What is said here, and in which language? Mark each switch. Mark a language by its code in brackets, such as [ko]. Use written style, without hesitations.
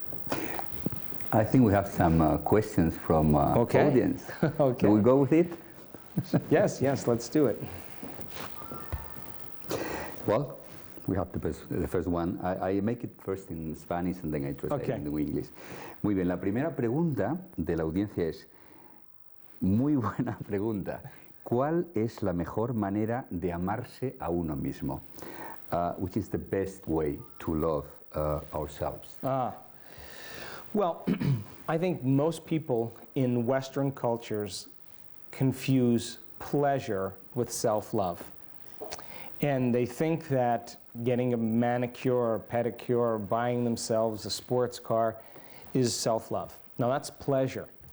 [en] I think we have some questions from audience. Okay. Do we go with it? Yes, let's do it. Well, we have the first one. I make it first in Spanish and then I translate it in English. [es] Muy bien, la primera pregunta de la audiencia es, muy buena pregunta, ¿cuál es la mejor manera de amarse a uno mismo? [en] Which is the best way to love ourselves? Well, I think most people in Western cultures confuse pleasure with self-love. And they think that getting a manicure or pedicure or buying themselves a sports car is self-love. Now that's pleasure.